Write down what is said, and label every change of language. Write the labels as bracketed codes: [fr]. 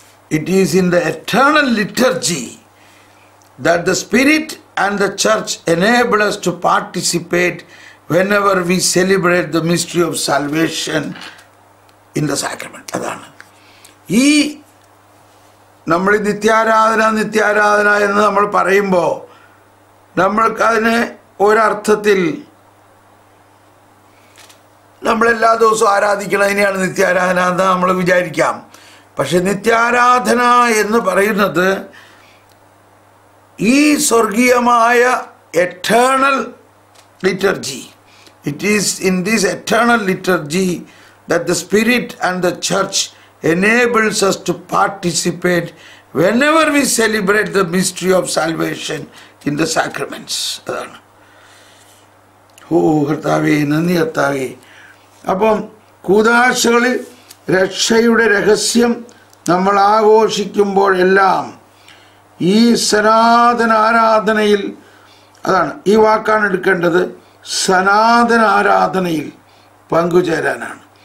[en] it is in the eternal liturgy that the Spirit and the church enable us to participate whenever we celebrate the mystery of salvation in the sacrament. [ml] അതാണ് ഈ നമ്മൾ നിത്യാരാധന എന്ന് നമ്മൾ പറയുമ്പോൾ നമ്മൾക്കതിന് ഒരർത്ഥത്തിൽ നമ്മളെല്ലാ ദിവസവും ആരാധിക്കണതിനെയാണ് നിത്യാരാധന എന്ന് നമ്മൾ വിചാരിക്കാം. പക്ഷെ നിത്യാരാധന എന്ന് പറയുന്നത് ഈ സ്വർഗീയമായ [en] Eternal liturgy, it is in this eternal liturgy that the Spirit and the church enables us to participate whenever we celebrate the mystery of salvation in the sacraments. [ml] അതാണ്. ഓ കർത്താവേ, നന്ദി കർത്താവേ. അപ്പം കൂദാശകളിൽ രക്ഷയുടെ രഹസ്യം നമ്മൾ ആഘോഷിക്കുമ്പോഴെല്ലാം ഈ സനാതന ആരാധനയിൽ, അതാണ് ഈ വാക്കാണ് എടുക്കേണ്ടത്, സനാതന ആരാധനയിൽ പങ്കുചേരാനാണ്.